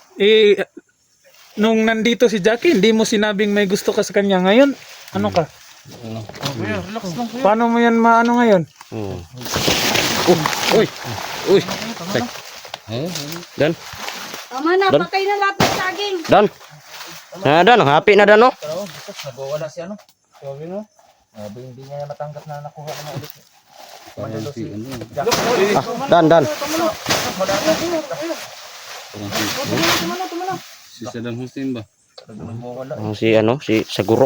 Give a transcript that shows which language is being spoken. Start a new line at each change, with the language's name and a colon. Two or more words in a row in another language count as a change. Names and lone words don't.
Filipino: Nung nandito si Jackie, hindi mo sinabing may gusto ka sa kanya ngayon. Ano ka? Paano mo yan maano ngayon? Uy. Dan. Tama na, Dan. patay na lahat ng saging. Dan. Dan, happy na Dan, no? Nagwawala si ano? Sabi no? Hindi niya matanggap na nakuha na ulit. Dan. Si Saddam Hussein ba? Si Sagurok.